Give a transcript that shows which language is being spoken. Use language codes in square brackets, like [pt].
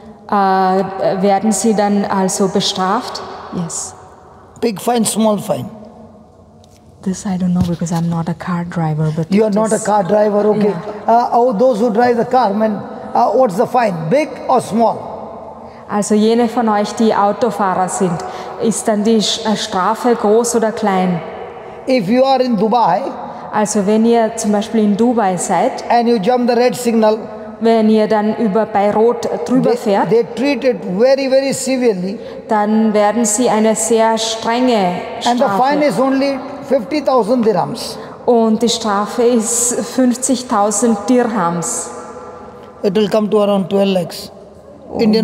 [de] Werden sie dann also bestraft? [en] Yes. Big fine, small fine. This I don't know because I'm not a car driver. But You are not a car driver, okay. Those who drive the car, man, what's the fine? Big or small? [de] Also jene von euch, die Autofahrer sind, ist dann die Strafe groß oder klein? [en] If you are in Dubai [de] Also wenn ihr zum Beispiel in Dubai seid, [en] and you jump the red signal, [de] wenn ihr dann bei Rot drüber fährt, [en] they treat it very, very severely. [de] dann werden sie eine sehr strenge [en] And the fine [de] Strafe. [en] is only 50,000 dirhams. [de] Und die Strafe ist 50.000 Dirhams. [en] It will come to around 12 lakhs Indian